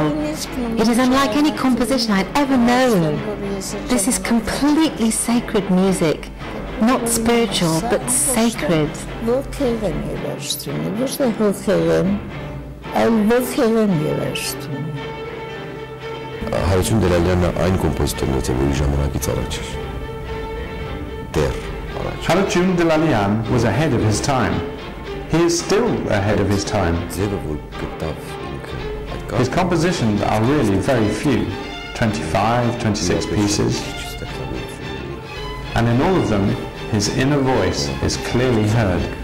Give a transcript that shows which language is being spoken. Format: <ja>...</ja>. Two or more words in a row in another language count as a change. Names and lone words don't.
<en>It is unlike any composition I'd ever known. This is completely sacred music, not spiritual, but sacred.</en> <hy>Harutiun Dellalianն այն կոմպոզիտորներից է, որի ժամանակից առաջ էր։</hy> <en>Harutiun Dellalian was ahead of his time. He is still ahead of his time. His compositions are really very few, 25, 26 pieces. And in all of them, his inner voice is clearly heard.</en>